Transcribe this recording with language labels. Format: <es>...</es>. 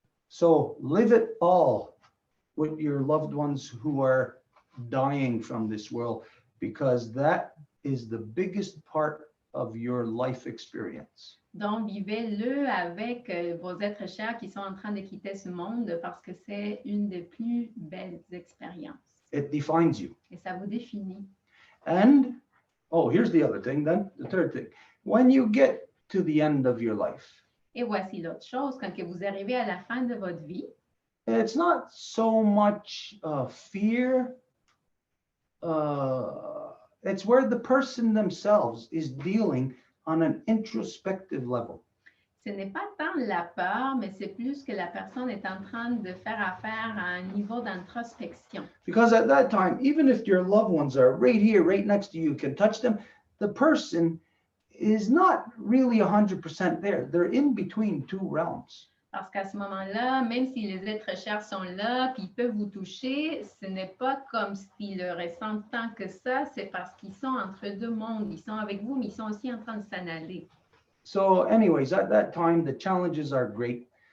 <en>So live it all with your loved ones who are dying from this world, because that is the biggest part of your life experience.</en> <fr>Donc, vivez-le avec vos êtres chers qui sont en train de quitter ce monde parce que c'est une des plus belles expériences.</fr> <en>It defines you.</en> <fr>Et ça vous définit.</fr> <en>And, oh, here's the other thing then, the third thing. When you get to the end of your life,</en> <fr>Et voici l'autre chose, quand que vous arrivez à la fin de votre vie,</fr> <en>it's not so much fear. It's where the person themselves is dealing on an introspective level.</en> <fr>ce n'est pas tant la peur, mais c'est plus que la personne est en train de faire affaire à un niveau d'introspection.</fr> <en>Because at that time, even if your loved ones are right here, right next to you, can touch them, the person is not really 100% there. They're in between two realms.</en> <fr>Parce qu'à ce moment-là, même si les êtres chers sont là, puis ils peuvent vous toucher, ce n'est pas comme s'ils le ressentent tant que ça, c'est parce qu'ils sont entre deux mondes. Ils sont avec vous, mais ils sont aussi en train de s'en aller.</fr> <en>So anyways, at that time, the challenges are great.</en>